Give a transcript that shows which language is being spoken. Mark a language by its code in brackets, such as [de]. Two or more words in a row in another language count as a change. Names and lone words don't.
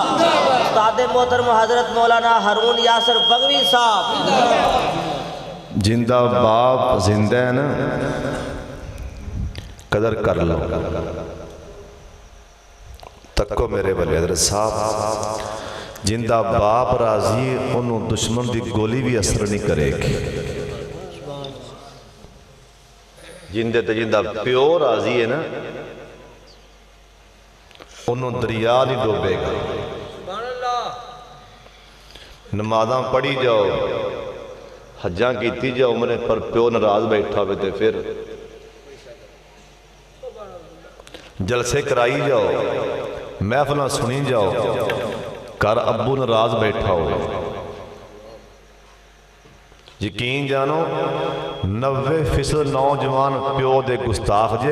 [pa] استاد محترم حضرت مولانا ہارون یاسر بغوی صاحب. جندہ باپ زندہ ہے نا، قدر کر لو. تکو میرے والے حضرت صاحب، جندہ باپ راضی انہوں دشمن دی گولی بھی اثر نہیں کرے گی. جندے تے جندہ پیو راضی ہے نا، انہوں دریا نہیں ڈوبے گا. نمازاں پڑھی جاؤ، حجاں کیتی جاؤ، عمرے پر پیو ناراض بیٹھا ہوئے تے پھر جلسے کرائی جاؤ، محفلہ سنی جاؤ، کر ابو ناراض بیٹھا ہو. یقین جانو 90% نوجوان پیو دے گستاخ جے.